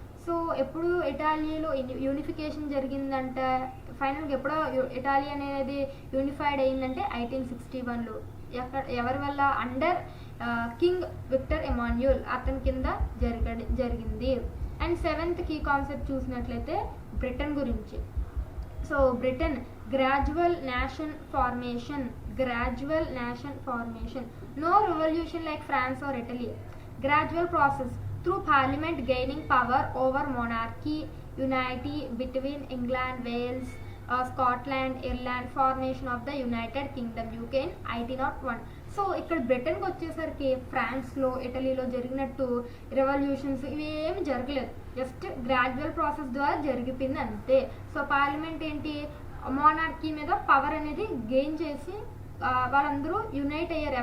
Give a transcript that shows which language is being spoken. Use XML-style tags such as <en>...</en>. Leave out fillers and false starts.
<te>So ఎప్పుడు ఇటాలీలో unification జరిగిందంట, ఫైనల్గా ఎప్పుడో ఇటాలీ అనేది యూనిఫైడ్ అయిందంటే 1861లో. ఎవరి వల్ల, అండర్ కింగ్ విక్టర్ ఇమాన్యుయల్ అతని కింద జరిగింది. అండ్ సెవెంత్ కీ కాన్సెప్ట్ చూసినట్లయితే బ్రిటన్ గురించి. So Britain</te> <en>Gradual nation formation. gradual nation formation. No revolution like France or Italy. Gradual process through parliament gaining power over monarchy, unity between England, Wales, Scotland, Ireland, formation of the United Kingdom, UK in 1801.</en> <te>So ఇక్కడ బ్రిటన్కి వచ్చేసరికి ఫ్రాన్స్లో, ఇటలీలో జరిగినట్టు revolutions ఇవి ఏమి జరగలేదు, just gradual process ద్వారా జరిగిపోయింది అంతే. సో పార్లమెంట్ ఏంటి, మోనార్కీ మీద పవర్ అనేది గెయిన్ చేసి వాళ్ళందరూ యునైట్ అయ్యారు.</te>